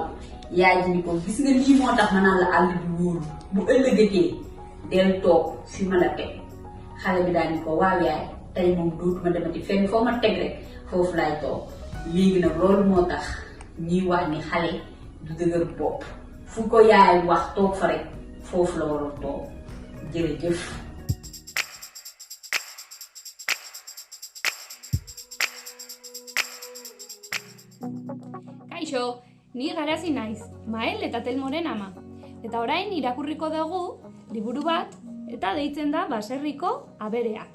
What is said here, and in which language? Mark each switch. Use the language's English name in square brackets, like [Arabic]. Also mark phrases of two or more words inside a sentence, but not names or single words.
[Wolof] yaay ji ni ko gis nga lii moo tax ma naan la àll bi wóoru, bu ëllëgatee del toog fi ma la teg. xale bi daal ni ko waaw yaay, tey moom dootuma demati fenn, foo ma teg rek foofu laay toog. léegi nag loolu moo tax ñuy wax ni xale du dëgër bopp, fu ko yaay wax toog fa rek foofu la waroon toog. jërëjëf. [Basque] Kaixo, ni Garazi naiz, Mael eta Telmoren ama. Eta orain irakurriko dugu liburu bat eta deitzen da Baserriko abereak.